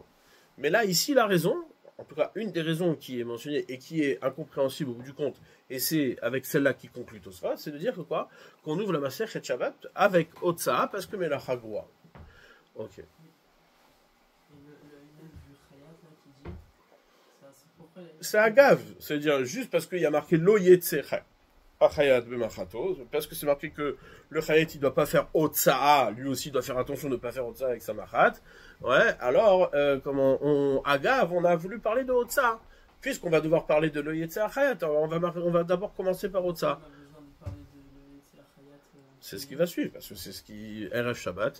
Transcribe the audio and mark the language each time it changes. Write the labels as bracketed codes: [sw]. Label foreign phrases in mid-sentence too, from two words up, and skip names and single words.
[fr] Mais là, ici, la raison, en tout cas, une des raisons qui est mentionnée et qui est incompréhensible au bout du compte, et c'est avec celle-là qui conclut Tosfot, c'est de dire que quoi? Qu'on ouvre la Maserhet Shabbat avec Otsa parce que [he] מלאכה גרועה. [fr] Ok. C'est agave, c'est-à-dire juste parce qu'il y a marqué [he] לא יצא החייט במחטו, [fr] parce que c'est marqué que le chayat il doit pas faire otsa'a, lui aussi doit faire attention de ne pas faire otsa'a avec sa machat. Ouais, alors agave, on a voulu parler de otsa'a, puisqu'on va devoir parler de [he] לא יצא החייט, [fr] on va d'abord commencer par otsa'a. C'est ce qui va suivre, parce que c'est ce qui RF Shabbat.